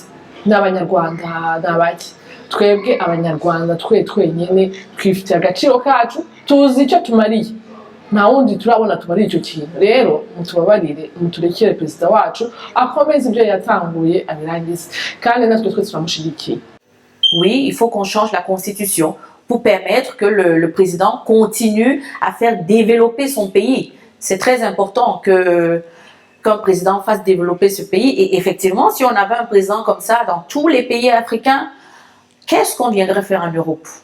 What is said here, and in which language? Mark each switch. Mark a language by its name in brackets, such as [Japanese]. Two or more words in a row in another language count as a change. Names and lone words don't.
[Kinyarwanda] N'abanyarwanda n'abaki? Twebwe abanyarwanda twenyine twifitiye agaciro kacu, tuzi icyo tumariye, nta wundi turabona tumariye icyo kintu. Rero mutubabarire, muturekere perezida wacu akomeze ibyo yatanguye abirangize, kandi natwe twese turamushyigikiye. [French] Oui, il faut qu'on change la constitution pour permettre que le président continue à faire développer son pays. C'est très important qu'un président fasse développer ce pays. Et effectivement, si on avait un président comme ça dans tous les pays africains, qu'est-ce qu'on viendrait faire en Europe?